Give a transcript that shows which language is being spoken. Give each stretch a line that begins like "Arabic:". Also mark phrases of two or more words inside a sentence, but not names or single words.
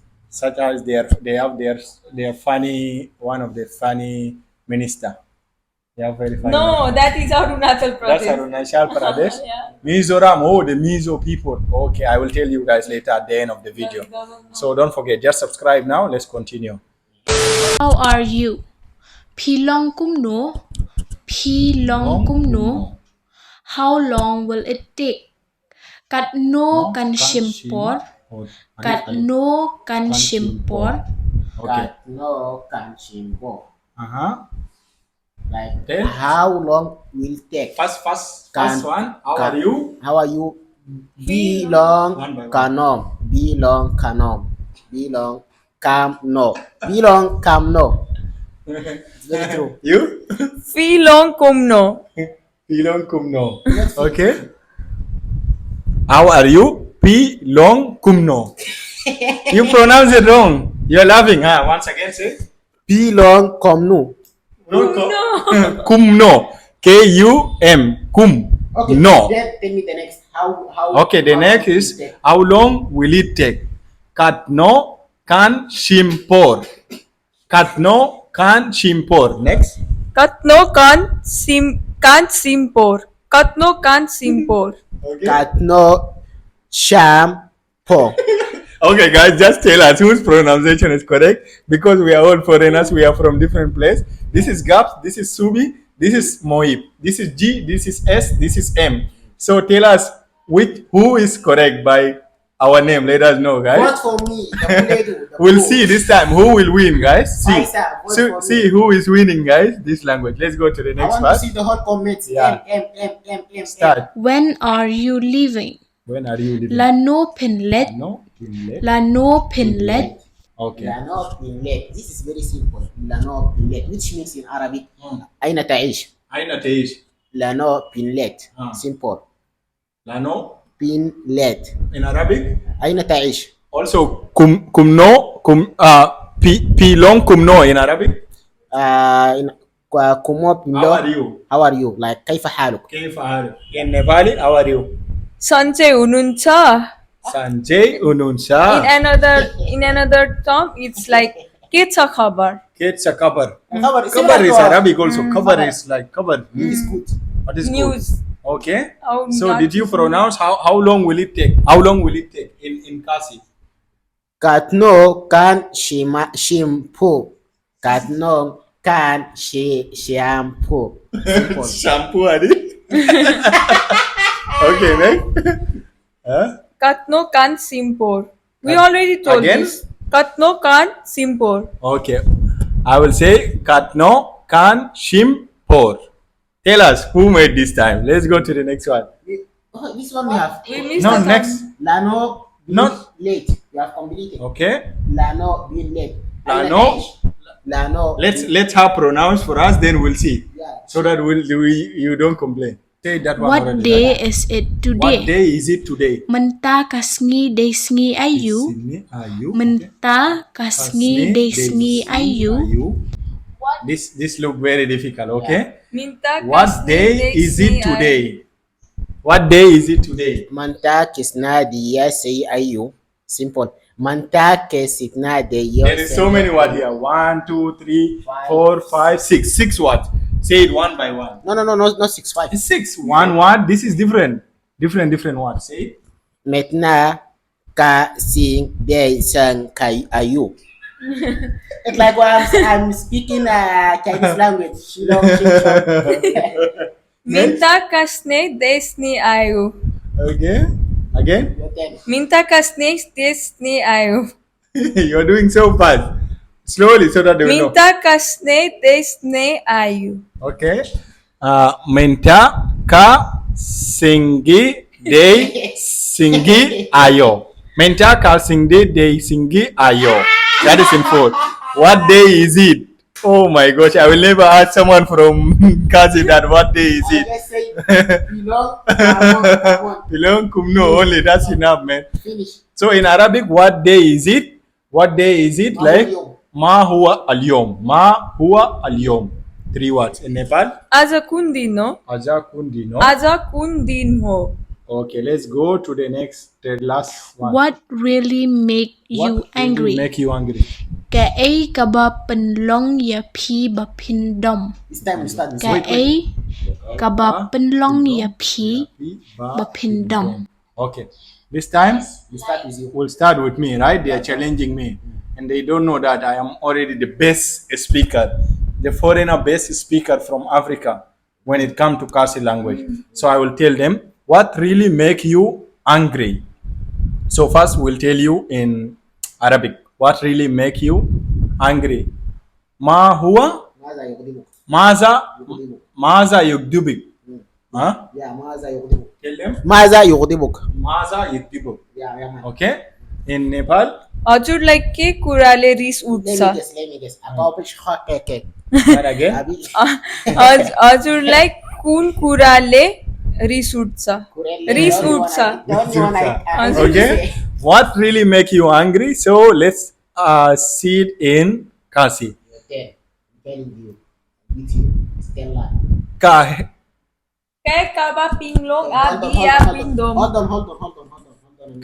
English: Such as they have their funny, one of the funny minister. They are very funny. No, that is Arunachal That's Pradesh. Arunachal Pradesh. Yeah. Mizoram, oh, the Mizo people. Okay, I will tell you guys later at the end of the video. So don't forget, just subscribe now. Let's continue. How are you?
Khasi: Pilong kumno. Pilong kumno.
English: How long will it take?
Khasi: Kat no kan shimpor. Kat no kan shimpor.
English: Okay.
Khasi: no kanchimbo.
English: Like Then? how long will it take? First Can- one. How can- are you? How are you? Belong One by one.
Khasi: kanom. Belong kanom. Belong kam no. Belong kam no.
English: It's very true. You?
Khasi: Shillong kumno. Pilong kumno.
English: Okay. How are you?
Khasi: Pilong kumno.
English: You pronounce it wrong. You're laughing, huh? Once again, say.
Khasi: Belong komnu. Kumno. K-U-M. Kum.
English: Okay. No. Then tell me the next. How? Okay, the how next long is will it take? how long will it take?
Khasi: Katno kan shimpor. Katno kan shimpor. Next. Katno kan simpor. Katno kan simpor.
English: Okay.
Khasi: Katno shampoo.
English: Okay, guys, just tell us whose pronunciation is correct because we are all foreigners. We are from different place. This is Gabs. This is Subi. This is Moib. This is G. This is S. This is M. So tell us who is correct by our name. Let us know, guys. Vote for me. The We'll see this time who will win, guys. See, Guys, vote for see me. who is winning, guys. This language. Let's go to the I next want part. to see the whole comments. Yeah. M. Start. When are you leaving? When are you leaving?
Khasi: Lano pinlet.
English: No. Inlet.
Khasi: Lano pinlet.
English: Okay.
Khasi: Lano pinlet.
English: This is very simple.
Khasi: Lano pinlet,
English: which means in Arabic,
Arabic: أين تعيش? أين تعيش.
Khasi: Lano pinlet. Ah.
English: Simple.
Khasi: Lano. Pinlet.
English: In Arabic.
Arabic: أين تعيش?
English: Also,
Khasi: pilong kumno
English: in Arabic.
Khasi: In Kumo
English: How
Khasi: Pindo.
English: are you? How are you? Like
Arabic: كيف حالك? كيف حالك?
English: In Nepali, how are you?
Nepali: सन्चै हुनुहुन्छ. सन्चै हुनुहुन्छ.
English: In another term, it's like
Nepali: के छ खबर. के छ खबर.
English: Kabar is Kabar similar is to Arabic also. Kabar Kabar. is like kabar. It's good. What is News. good? Okay. How So not did you to- pronounce how long will it take? How long will it take in Khasi?
Khasi: Katno kan shampoo. Katno kan shampoo. Simple.
English: Shampoo, Adi. Okay, next. Huh?
Khasi: Katno Kan Simpor.
English: We already told Again? this.
Khasi: Katno Kan Simpor.
English: Okay. I will say
Khasi: Katno Kan Shimpor.
English: Tell us who made this time. Let's go to the next one. Oh, this one we have. We missed No, the time. next. Lano Not- late. You have completed. Okay.
Khasi: Lano being late. Lano. Lano.
English: Let's have pronouns for us, then we'll see. Yeah. So that you don't complain. Say that one What already. day is it What today? day is it today?
Khasi: Menta kasngi desngi ayu.
English: Sydney, are you?
Khasi: Menta kasngi desngi ayu.
English: This look very difficult. Okay.
Khasi: Minta
English: What
Khasi: Kasni
English: day is it
Khasi: Dexni
English: today? What day is it today?
Khasi: Manta kisna diya say ayu. Simple. Manta kesitna diya.
English: There is so many words here. 1, 2, 3, 4, 5, 6. 6 words. Say it one by one. No, not 6-5. It's 6. One word. This is different. Different words. Say it.
Khasi: Metna ka sing day sang kai ayu.
English: It's like I'm speaking Chinese language. Shillong.
Khasi: Minta Kasne Desni Ayu.
English: Okay. Again.
Khasi: Minta Kasne Desni Ayu.
English: You're doing so fast. Slowly so that they will know.
Khasi: Minta Kasne Desne Ayu.
English: Okay.
Khasi: Menta ka singi de singi ayo. Menta ka singi de singi ayo.
English: That is in full. What day is it? Oh my gosh, I will never ask someone from Khasi that what day is it. Let's say belong. Come on.
Khasi: Belong kumno
English: only, that's enough, man. Finish. So in Arabic, what day is it? What day is it?
Arabic: Ma
English: Like
Arabic: huwa ما هو اليوم ما هو اليوم.
English: 3 words. In Nepal,
Nepali: आज कुन दिन हो. आज कुन दिन हो? आज कुन दिन हो.
English: Okay, let's go to the last one. What really make you What angry? will make you angry?
Khasi: Ka ai kaba penlong ya pi ba pin dom.
English: This time we start.
Khasi: Ka ai kaba penlong ya pi ba pin dom.
English: Okay, this time We start with you. we'll start with me, right? They are challenging me, and they don't know that I am already the best speaker, the foreigner best speaker from Africa when it comes to Khasi language. So I will tell them what really make you angry. So first we'll tell you in Arabic what really make you angry.
Arabic: ما هو ماذا يغضب. maza Yuqdibu. ماذا يغضبك. Huh? Yeah, ماذا يغضب.
English: Tell them
Arabic: ماذا يغضبك. ماذا يغضبك.
English: Yeah, man. Okay? In Nepal,
Nepali: हजुरलाई के कुराले रिस
English: Let
Nepali: उठ्छ
English: me guess. About cake. what again? Abi.
Nepali: हजुरलाई कुन कुराले रिस उठ्छ रिस उठ्छ
English: Okay? What really make you angry? So let's see it in Khasi. Okay. Telling you. With you. Stella. Ka
Khasi: Kaya kaba pinglong abi ya pindom.
English: Hold on.